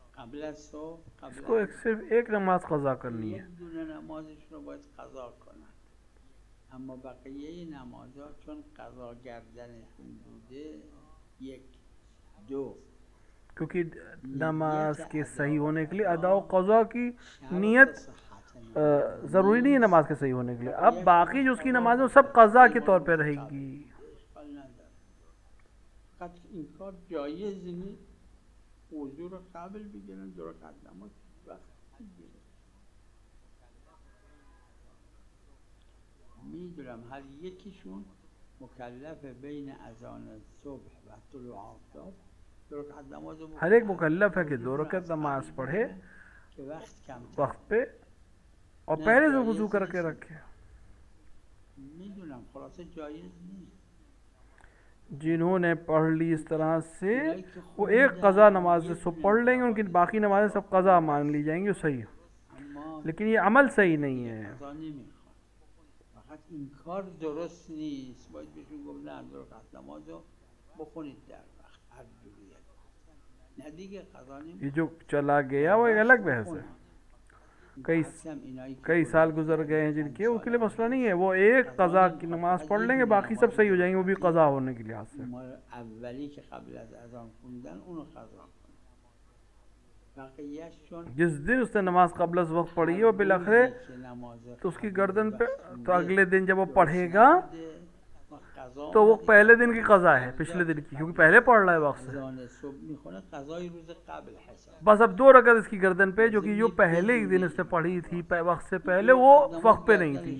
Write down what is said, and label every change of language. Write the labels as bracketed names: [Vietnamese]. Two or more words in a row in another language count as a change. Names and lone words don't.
[Persian] قبل از صبح [Urdu] اس کو صرف ایک نماز قضا کرنی ہے. [Persian] یک دونه نمازش رو باید قضا کنن، اما بقیه نمازها چون قضا گردنشون بوده یک دو، [Urdu] کیونکہ نماز کے صحیح ہونے کے لیے ادا و قضا کی نیت ضروری نہیں ہے نماز کے صحیح ہونے کے لیے. اب باقی جو اس کی نماز ہے وہ سب قضا کے طور پہ رہے گی. [Persian] این کار جایز نیست، وضو رو قبل بگیرن، دو رکعت نماز وقت بگیرن. میدونم هر یکیشون مکلف بین اذان صبح و طلوع آفتاب دو رکعت نماز رو [Urdu] ہر ایک مکلف ہے کہ 2 رکعت نماز پڑھے [Persian] که وقت کم [Urdu] وقت پہ اور پہلے سے وضو کر کے رکھے. [Persian] میدونم خلاصه جایز نیست. [Urdu] جنہوں نے پڑھ لی اس طرح سے وہ ایک قضا نماز سے صبح پڑھ لیں گے، ان کی باقی نمازیں سب قضا مان لی جائیں گی، صحیح ہے. [Persian] اما [Urdu] لیکن یہ عمل صحیح نہیں ہے. [Persian] قضا نمیخواد، فقط این کار درست نیست. باید بهشون گفت نه دو رکعت نماز رو بخونید در وقت هر جوریه، نه دیگه قضا نمیخواد. [Urdu] یہ جو چلا گیا وہ ایک الگ بحث ہے۔ کئی سال گزر گئے ہیں جن کے، اس کے لیے مسئلہ نہیں ہے، وہ ایک قضا کی نماز پڑھ لیں گے، باقی سب صحیح ہو جائیں گے، وہ بھی قضا ہونے کے لحاظ سے. [Persian] اولی که قبل از اذان خوندن اونو قضا کنه، بقیه‌شون [Urdu] جس دن اس نے نماز قبل از وقت پڑھی ہے وہ بلخرے تو اس کی گردن پہ، تو اگلے دن جب وہ پڑھے گا تو وہ پہلے دن کی قضا ہے، پچھلے دن کی، کیونکہ پہلے پڑھ رہا ہے وقت سے. [Persian] اذان صبح میخونه قضای روز قبل حساب. [Urdu] بس اب 2 رکعت اس کی گردن پہ، جو کہ جو پہلے ہی دن اس نے پڑھی تھی وقت سے پہلے، وہ وقت پہ نہیں تھی.